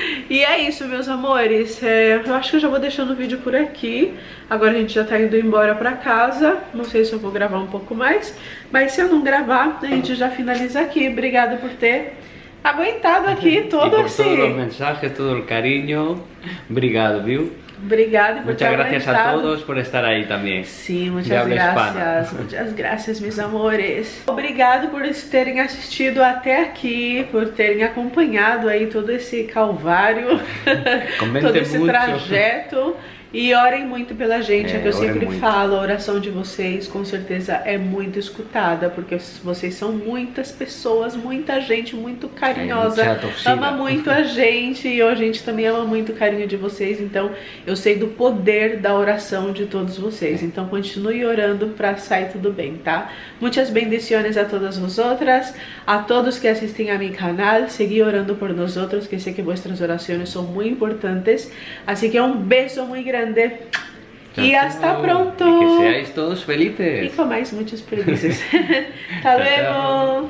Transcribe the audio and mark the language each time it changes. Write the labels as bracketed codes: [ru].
[pt] E é isso, meus amores. Eu acho que eu já vou deixando o vídeo por aqui. Agora a gente já tá indo embora pra casa. Não sei se eu vou gravar um pouco mais, mas se eu não gravar, a gente já finaliza aqui. Obrigada por ter aguentado aqui todo assim. Por todos os mensajes, todo o carinho. Obrigado, viu? Obrigada por [es] Muchas gracias a todos por estar ahí también. Sim, muchas gracias. Muchas gracias, [pt] meus amores. Obrigado por terem assistido até aqui, por terem acompanhado aí todo esse calvário, todo esse trajeto. E orem muito pela gente, é que eu sempre falo, a oração de vocês com certeza é muito escutada, porque vocês são muitas pessoas, muita gente muito carinhosa, ama muito a gente e a gente também ama muito carinho montanha de vocês, então eu sei do poder da oração de todos vocês. Então continue orando para sair tudo bem, tá? [es] Muitas bendiciones a todas vosotras, a todos [pt] que assistem [es] a mi canal. Seguí orando por nosotros, que sé que vuestras oraciones son muy importantes. Así que un beso muy grande. Y hasta pronto. Y que seáis todos felices. Y comáis muchos felices. Hasta luego.